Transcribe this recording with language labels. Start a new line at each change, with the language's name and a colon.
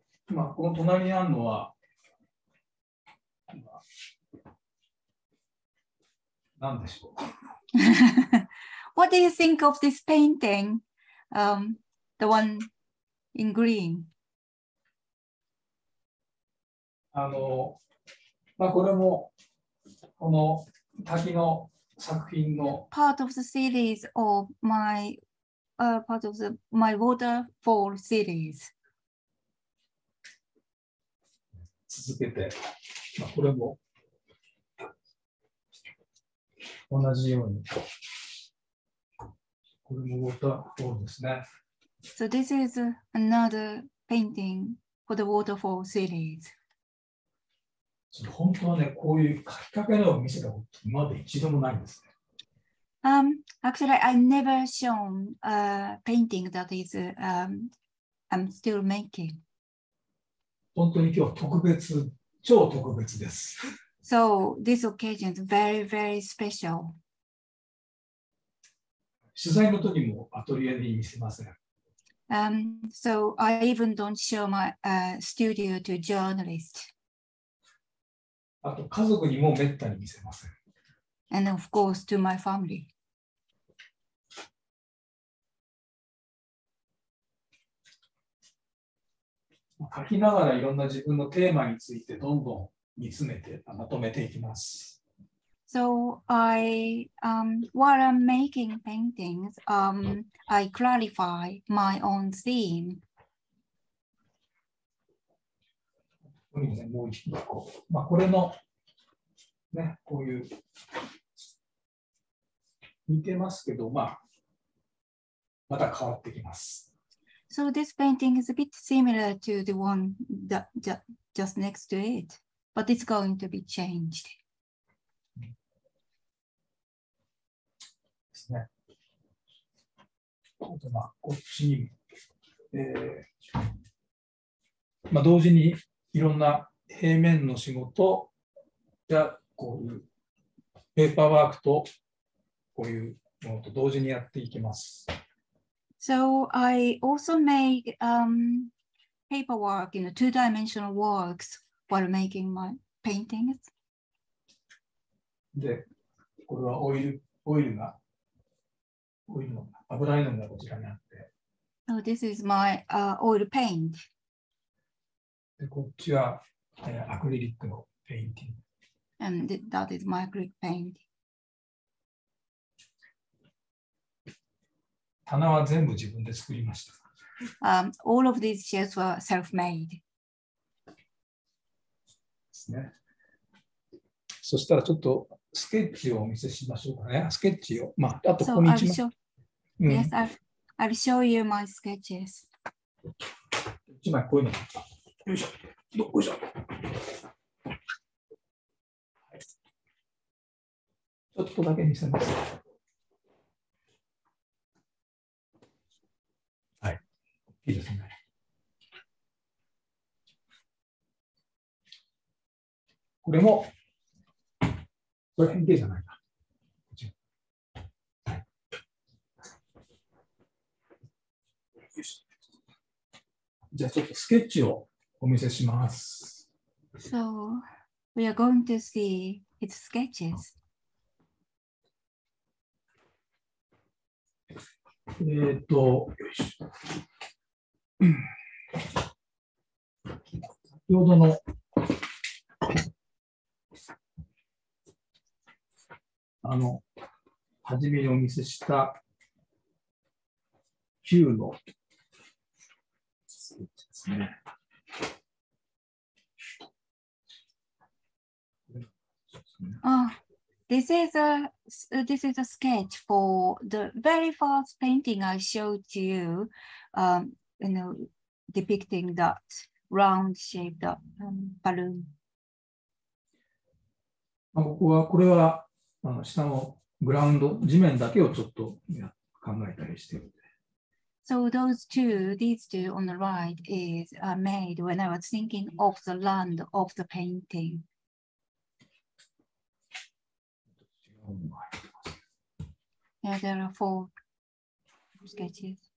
Japanese: 今この隣にあるのは何でしょう。
English: What do you think of this painting? The one in green.
Japanese: これもこの滝の作品の
English: part of the series of my my waterfall series.
Japanese: 続けて、これも同じように、これもウォーターフォールですね。
English: So this is another painting for the waterfall series.
Japanese: 本当はね、こういう書きかけのを見せたこと今まで一度もないんですね。
English: Actually, I never shown a painting that is I'm still making.
Japanese: 本当に今日特別、超特別です。
English: So this occasion is very, very special.
Japanese: 取材の時もアトリエに見せません。
English: So I even don't show my studio to journalists.
Japanese: あと家族にもめったに見せません。
English: And of course to my family.
Japanese: 書きながらいろんな自分のテーマについてどんどん煮詰めてまとめていきます。
English: So while I'm making paintings, I clarify my own theme.
Japanese: ここにね、もう一個。これの、ね、こういう、似てますけど、また変わってきます。
English: So this painting is a bit similar to the one that just next to it, but it's going to be changed.
Japanese: ですね。あとこっちに、同時にいろんな平面の仕事やこういうペーパーワークとこういうものと同時にやっていきます。
English: So I also make paperwork, two-dimensional works while making my paintings.
Japanese: で、これはオイルの油絵の具がこちらにあって。
English: So this is my oil paint.
Japanese: で、こっちはアクリリックのペインティング。
English: And that is my acrylic paint.
Japanese: 棚は全部自分で作りました。
English: All of these shells were self-made.
Japanese: ですね。そしたらちょっとスケッチをお見せしましょうかね。スケッチを。まあ、あとここに1枚。
English: Yes, I'll show you my sketches.
Japanese: 1枚こういうの。よいしょ。よいしょ。ちょっとだけ見せます。はい。いいですね。これも、これ変形じゃないか。はい、じゃあちょっとスケッチをお見せします。
English: So, we are going to see its sketches.
Japanese: よいしょ。先ほどの初めにお見せした9のスケッチですね。
English: This is a sketch for the very first painting I showed to you, depicting that round-shaped balloon.
Japanese: これは下のグラウンド、地面だけをちょっと考えたりしている。
English: So these two on the right are made when I was thinking of the land of the painting. Yeah, there are 4 sketches.